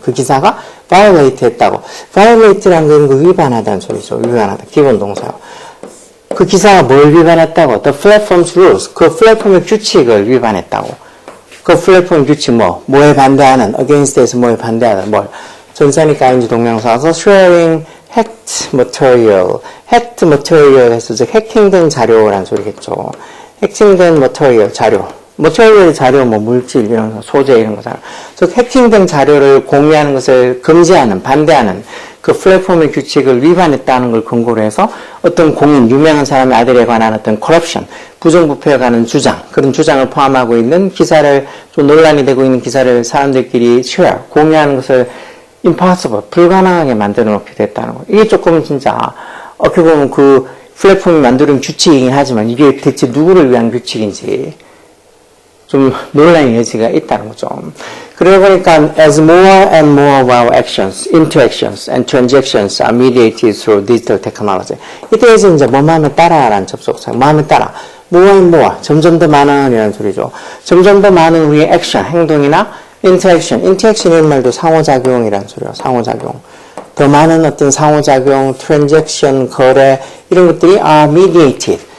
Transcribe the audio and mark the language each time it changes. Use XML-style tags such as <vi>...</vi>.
<ko>그 기사가 violate 했다고. violate라는 건 위반하다는 소리죠. 위반하다. 기본 동사요. 그 기사가 뭘 위반했다고?</ko> <en>The platform's rules.</en> <ko>그 플랫폼의 규칙을 위반했다고. 그 플랫폼 규칙 뭐에 반대하는, against에서 뭐에 반대하는, 전사니까</ko> <en>ing</en> <ko>동명사서</ko> <en>sharing hacked material. hacked material</en> <ko>해서 즉 해킹된 자료라는 소리겠죠. 해킹된 material, 자료. material 자료, 뭐 물질 이런 거, 소재 이런 거잖아. 즉 해킹된 자료를 공유하는 것을 금지하는, 반대하는 그 플랫폼의 규칙을 위반했다는 걸 근거로 해서 어떤 공인, 유명한 사람의 아들에 관한 어떤 corruption, 부정부패에 관한 주장, 그런 주장을 포함하고 있는 기사를, 좀 논란이 되고 있는 기사를 사람들끼리 share, 공유하는 것을 impossible, 불가능하게 만들어 놓게 됐다는 거. 이게 조금 진짜 어떻게 보면 그 플랫폼이 만드는 규칙이긴 하지만 이게 대체 누구를 위한 규칙인지 좀 논란의 여지가 있다는 거죠. 그러다 보니까</ko> <en>as more and more of our actions, interactions and transactions are mediated through digital technology.</en> <ko>이때에서 이제 뭐 마음에 따라라는 접속사, 마음에 따라, more and more, 점점 더 많은 이라는 소리죠. 점점 더 많은 우리의 액션, 행동이나 interaction 이런 말도 상호작용이라는 소리예요. 상호작용. 더 많은 어떤 상호작용, transaction, 거래 이런 것들이</ko> <en>are mediated.</en>